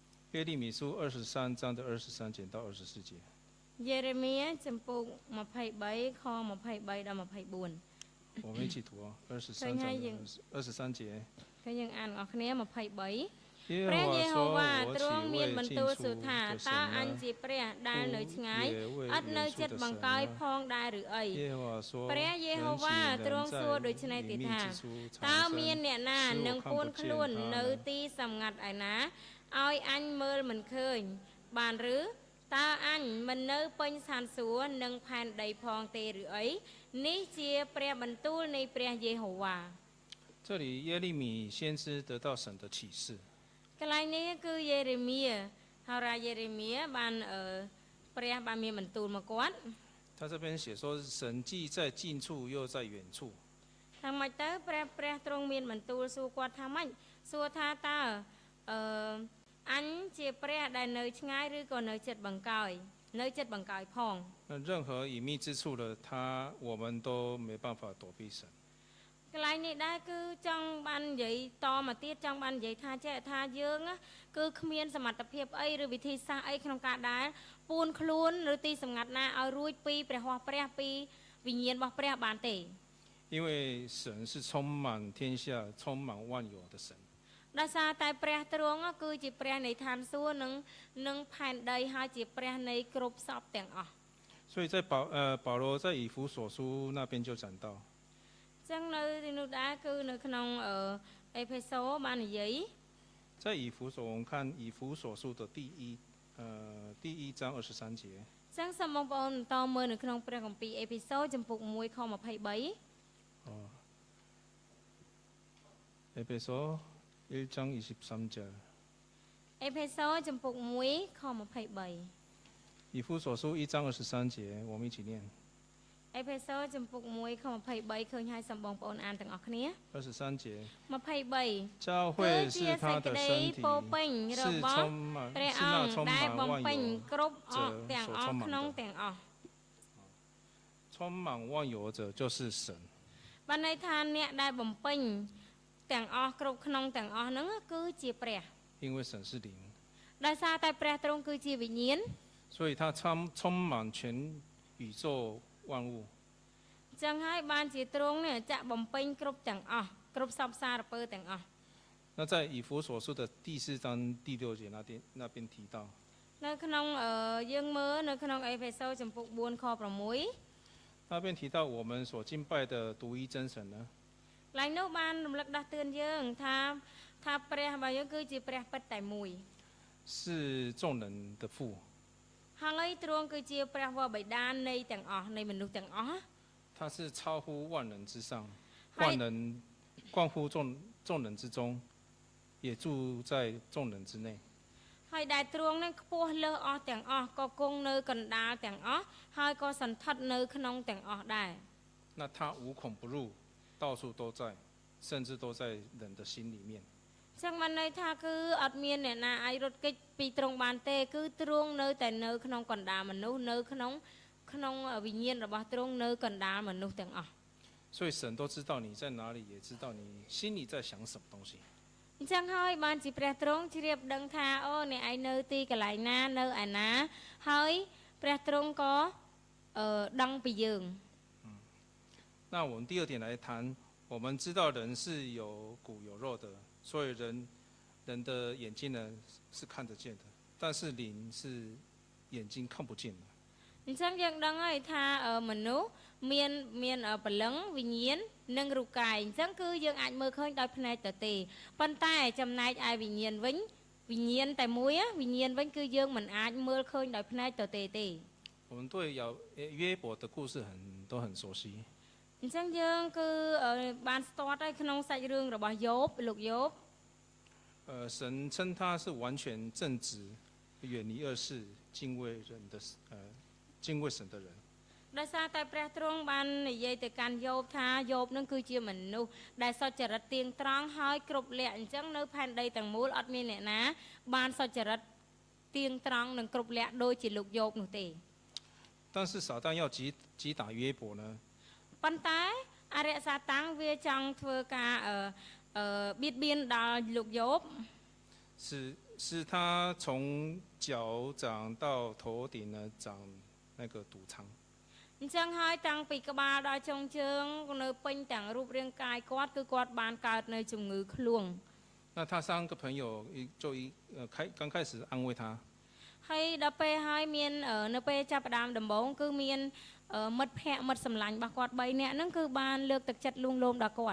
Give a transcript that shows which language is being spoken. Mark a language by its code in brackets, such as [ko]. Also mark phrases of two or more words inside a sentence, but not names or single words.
[zh] 耶利米书23章的23节到24节。 [km] យេរេមៀចំពុក23ខ23ដល់24 [zh] 我们一起读啊，23章23节。 [km] គឺយើងអានអស់គ្នា23 [zh] 耶 [km] ព្រះយេហូវ៉ា [zh] 和 [km] ទ្រង់មាន [zh] 我 [km] បន្ [zh] 岂 [km] ទូល [zh] 未 [km] សួរ [zh] 进 [km] ថា [zh] 出 [km] តើ [zh] 的 [km] អញ [zh] 神 [km] ជា [zh] 呢？ [km] ព្រះដែលនៅឆ្ងាយ [zh] 也为 [km] អត់នៅ [zh] 远 [km] ចិត្ត [zh] 处的 [km] បង្ [zh] 神 [km] កាយ [zh] 呢？ [km] ផងដែរឬអី [zh] 耶和华说： [km] ព្រះយេ [zh] 人 [km] ហូវ៉ា [zh] 岂 [km] ទ្រង់ [zh] 能 [km] សួរដូច្ [zh] 在 [km] នេះទៀត [zh] 隐秘 [km] ថា [zh] 之处 [km] តើ [zh] 藏 [km] មាន [zh] 身？ [km] អ្នកណា [zh] 是 [km] នឹង [zh] 我看 [km] ពួន [zh] 不 [km] ខ្លួន [zh] 见他 [km] នៅ [zh] 呢？ [km] ទីសម្ងាត់ឯណាឲ្យអញមើលមិនឃើញបានឬតើអញមិននៅពេញស្ថានសួគ៌និងផែនដីផងទេឬអីនេះជាព្រះបន្ទូលនៃព្រះយេហូវ៉ា [zh] 这里耶利米先知得到神的启示。 [km] កន្លែងនេះគឺយេរេមៀហោរាយេរេមៀបានព្រះបានមានបន្ទូលមកគាត់ [zh] 他这边写说，神既在近处，又在远处。 [km] ថាម៉េចទៅព្រះទ្រង់មានបន្ទូលសួរគាត់ថាម៉េចសួរថាតើអញជាព្រះដែលនៅឆ្ងាយឬក៏នៅចិត្តបង្កយនៅចិត្តបង្កយផង [zh] 那任何隐秘之处的我们都没办法躲避神。 [km] កន្លែងនេះដែរគឺចង់បាននិយាយតមកទៀតចង់បាននិយាយថាចេះថាយើងគឺគ្មានសមត្ថភាពអីឬវិធីសាស្ត្រអីក្នុងការដែលពួនខ្លួនឬទីសម្ងាត់ណាឲ្យរួចពីព្រះហស្ថព្រះពីវិញ្ញាណរបស់ព្រះបានទេ [zh] 因为神是充满天下、充满万有的神。 [km] ដោយសារតែព្រះទ្រង់គឺជាព្រះនៃឋានសួគ៌និងផែនដីហើយជាព្រះនៃគ្រប់សពទាំងអស់ [zh] 所以在保罗在以弗所书那边就讲到， [km] ចឹងនៅទីនោះដែរគឺនៅក្នុងអេផេសូបាននិយាយ [zh] 在以弗所，我们看以弗所书的第一章23节。 [km] ចឹងសូមបងប្អូនបន្តមើលនៅក្នុងព្រះគម្ពីរអេផេសូចំពុក1ខ23 [zh] エペソ1章23节。 [km] អេផេសូចំពុក1ខ23 [zh] 以弗所书1章23节，我们一起念。 [km] អេផេសូចំពុក1ខ23ឃើញហើយសូមបងប្អូនអានទាំងអស់គ្នា [zh] 23节， [km] 23 [zh] 教会是他的身体， [km] ពោពេញរ [zh] 是 [km] បស់ [zh] 充满 [km] ព្រះ [zh] 是 [km] អ [zh] 那 [km] ង្គ [zh] 充 [km] ដែល [zh] 满 [km] បំ [zh] 万 [km] ពេញ [zh] 有 [km] គ្រប់អស់ [zh] 者 [km] ទាំង [zh] 所 [km] អស់ [zh] 充满 [km] ក្នុង [zh] 的。 [km] ទាំងអស់ [zh] 充满万有者就是神。 [km] បានន័យថាអ្នកដែលបំពេញទាំងអស់គ្រប់ក្នុងទាំងអស់ហ្នឹងគឺជាព្រះ [zh] 因为神是灵， [km] ដោយសារតែព្រះទ្រង់គឺជាវិញ្ញាណ [zh] 所以他充满全宇宙万物。 [km] ចឹងហើយបានជាទ្រង់នេះចាក់បំពេញគ្រប់ទាំងអស់គ្រប់សពសារពើទាំងអស់ [zh] 那在以弗所书的第4章第6节那边提到， [km] នៅក្នុងយើងមើលនៅក្នុងអេផេសូចំពុក4ខ6 [zh] 那边提到我们所敬拜的独一真神呢， [km] ឡើងនោះបានរំលឹកដាស់តឿនយើងថាព្រះរបស់យើងគឺជាព្រះពិតតែមួយ [zh] 是众人的父， [km] ហើយទ្រង់គឺជាព្រះវរបិតានៃទាំងអស់នៃមនុស្សទាំងអស់ [zh] 他是超乎万人之上，冠乎众人之中，也住在众人之内。 [km] ហើយដែលទ្រង់នឹងខ្ពស់លើសអស់ទាំងអស់ក៏គង់នៅកណ្ដាលទាំងអស់ហើយក៏សន្ធិដ្ឋនៅក្នុងទាំងអស់ដែរ [zh] 那他无孔不入，到处都在，甚至都在人的心里面。 [km] ចឹងបានន័យថាគឺអត់មានអ្នកណាអាចរត់គេចពីទ្រង់បានទេគឺទ្រង់នៅតែនៅក្នុងកណ្ដាលមនុស្សនៅក្នុងវិញ្ញាណរបស់ទ្រង់នៅកណ្ដាលមនុស្សទាំងអស់ [zh] 所以神都知道你在哪里，也知道你心里在想什么东西。 [km] អញ្ចឹងហើយបានជាព្រះទ្រង់ជ្រាបដឹងថាអូអ្នកឯងនៅទីកន្លែងណានៅឯណាហើយព្រះទ្រង់ក៏ដឹងពីយើង [zh] 那我们第二点来谈，我们知道人是有骨有肉的，所以人的眼睛呢是看得见的，但是灵是眼睛看不见的。 [km] អញ្ចឹងយើងដឹងហើយថាមនុស្សមានព្រលឹងវិញ្ញាណនិងរូបកាយអញ្ចឹងគឺយើងអាចមើលឃើញដោយភ្នែកទៅទេប៉ុន្តែចំណែកឯវិញ្ញាណវិញវិញ្ញាណតែមួយវិញ្ញាណវិញគឺយើងមិនអាចមើលឃើញដោយភ្នែកទៅទេ [zh] 我们对约伯的故事都很熟悉。 [km] អញ្ចឹងយើងគឺបានស្ទាត់ហើយក្នុងសាច់រឿងរបស់យោបលោកយោប [zh] 神称他是完全正直、远离恶事、敬畏神的人。 [km] ដោយសារតែព្រះទ្រង់បាននិយាយទៅកាន់យោបថាយោបនឹងគឺជាមនុស្សដែលសុចរិតទៀងត្រង់ហើយគ្រប់លក្ខអញ្ចឹងនៅផែនដីទាំងមូលអត់មានអ្នកណាបានសុចរិតទៀងត្រង់និងគ្រប់លក្ខដូចជាលោកយោបនោះទេ [zh] 但是撒旦要击打约伯呢， [km] ប៉ុន្តែអរិយសាតាំងវាចង់ធ្វើការបៀតបៀនដល់លោកយោប [zh] 是他从脚长到头顶呢，长那个堵疮。 [km] អញ្ចឹងហើយតាំងពីក្បាលដល់ចុងជើងនៅពេញទាំងរូបរាងកាយគាត់គឺគាត់បានកើតនៅជំងឺឃ្លួង [zh] 那他3个朋友刚开始安慰他。 [km] ហើយដល់ពេលហើយមាននៅពេលចាប់ផ្ដើមដំបូងគឺមានមិត្តភ័ក្តិមិត្តសម្លាញ់របស់គាត់3នាក់ហ្នឹងគឺបានលើកទឹកចិត្តលួងលោមដល់គាត់